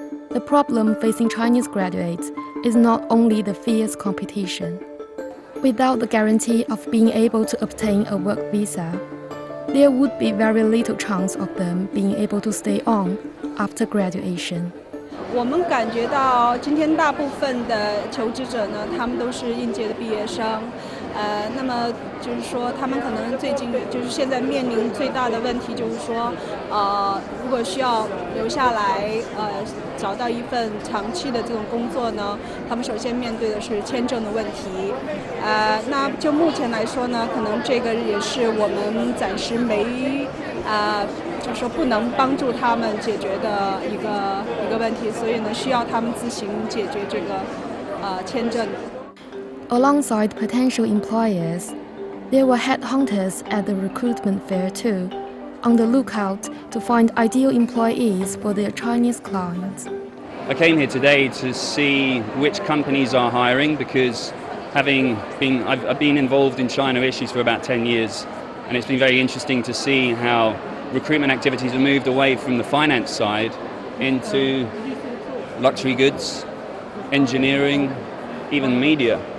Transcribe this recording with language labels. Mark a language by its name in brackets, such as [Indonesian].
[English] The problem facing Chinese graduates is not only the fierce competition. Without the guarantee of being able to obtain a work visa, there would be very little chance of them being able to stay on after graduation. [Chinese] 我们感觉到今天大部分的求职者呢，他们都是应届的毕业生，那么就是说，他们可能最近就是现在面临最大的问题就是说，如果需要留下来，找到一份长期的这种工作呢，他们首先面对的是签证的问题，那就目前来说呢，可能这个也是我们暂时没就是说不能帮助他们解决的一个问题，所以呢，需要他们自行解决这个签证。 [English] Alongside potential employers, there were headhunters at the recruitment fair too, on the lookout to find ideal employees for their Chinese clients. I came here today to see which companies are hiring because I've been involved in China issues for about 10 years, and it's been very interesting to see how recruitment activities have moved away from the finance side into luxury goods, engineering, even media.